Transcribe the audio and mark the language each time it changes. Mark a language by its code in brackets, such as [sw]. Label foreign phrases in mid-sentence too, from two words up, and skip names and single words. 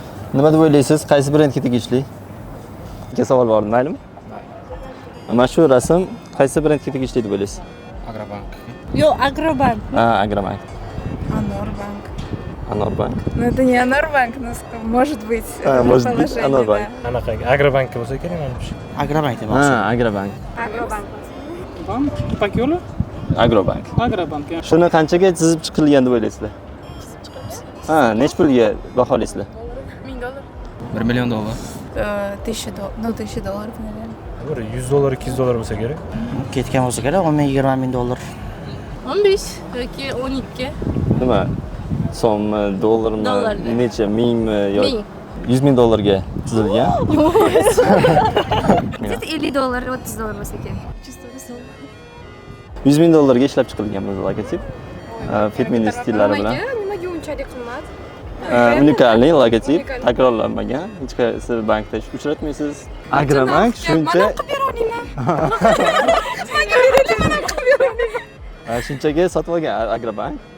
[uz] Nima deb o'ylaysiz? Qaysi brendga tegishli? Ikki savol bor, maylimi? Mana shu rasm qaysi brendga tegishli deb o'ylaysiz? Agrobank. Yo'q, Agrobank. Ha, Agrobank. Анорбанк. Anorbank. [ru] Ну это не Анорбанк, но может быть. Может быть, предположение, Анорбанк. да. [uz] Anaqaga Agrobankka bo'lsa kerak menimcha. Agrobank demoqchi. Ha, Agrobank. Agrobank. Bank, Ipak yo'li, Agrobank. Agrobank. Shuni qanchaga chizib chiqilgan deb o'ylaysizlar? Ha, nech pulga baholaysizlar? $1000. $1 million. $1000. [ru] Ну, $1000, наверное. [uz] Bir $100, $200 bo'lsa kerak. Ketgan bo'lsa kerak, 10-20 $. 15 yoki 12. Nima? So'mmi, dollarmi, Dollarga. necha, mingmi yoki Ming. $100,000 chizilgan? Где-то $50, $30 bo'lsa kerak. $100,000 ishlab chiqilgan bu logotip. Fitmin stillari bilan. Nimaga unchalik qimmat? Unikalniy logotip, takrorlanmagan. Hech qaysi bankda uchratmaysiz. Agrobank shuncha shunchaga sotib olgan Agrobank.